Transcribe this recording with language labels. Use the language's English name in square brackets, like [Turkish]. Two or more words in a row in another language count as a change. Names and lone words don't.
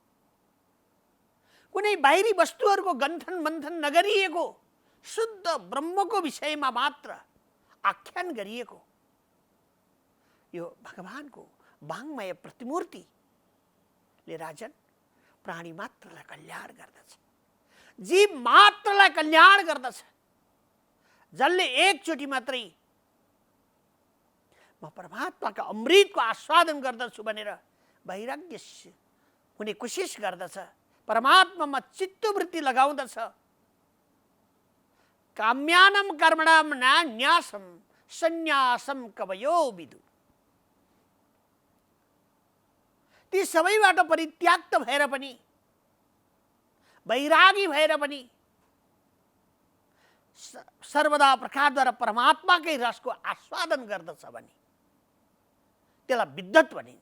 [Nepali] कुनै बाहिरी वस्तुहरूको गन्थन मन्थन नगरिएको शुद्ध ब्रह्मको विषयमा मात्र आख्यान गरिएको यो भगवानको वाङ्मय प्रतिमूर्तिले राजन प्राणी मात्रलाई कल्याण गर्दछ, जीव मात्रलाई कल्याण गर्दछ। जसले एकचोटि मात्रै म परमात्माका अमृतको आस्वादन गर्दछु भनेर वैराग्य हुने कोसिस गर्दछ, परमात्मामा चित्तवृत्ति लगाउँदछ, [Sanskrit] काम्यानम कर्मणाम न्यासम सन्यासम कवयो विदु, [Nepali] ती सबैबाट परित्याक्त भएर पनि, वैरागी भएर पनि सर्वदा प्रकारद्वारा परमात्माकै रसको आस्वादन गर्दछ भने त्यसलाई विद्वत भनिन्छ।